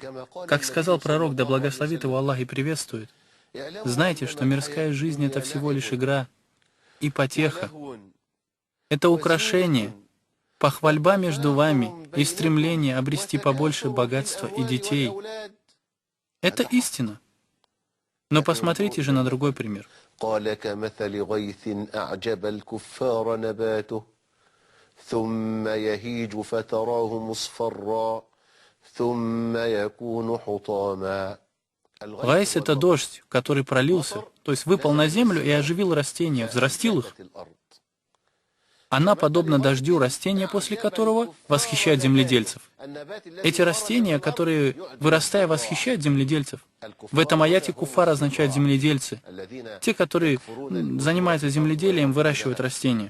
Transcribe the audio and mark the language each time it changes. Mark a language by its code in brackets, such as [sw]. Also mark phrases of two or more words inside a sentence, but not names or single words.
[ru] Как сказал пророк, да благословит его Аллах и приветствует, знайте, что мирская жизнь — это всего лишь игра и потеха. Это украшение, похвальба между вами и стремление обрести побольше богатства и детей. Это истина. Но посмотрите же на другой пример. [ar] قال كمثل غيث أعجب الكفار نباته ثم يهيج فتراه مصفرا ثم يكون حطاما [ru] Гайс — это дождь, который пролился, то есть выпал на землю и оживил растения, взрастил их. Она подобна дождю растения, после которого восхищают земледельцев. Эти растения, которые, вырастая, восхищают земледельцев. В этом аяте куфар означает земледельцы. Те, которые занимаются земледелием, выращивают растения.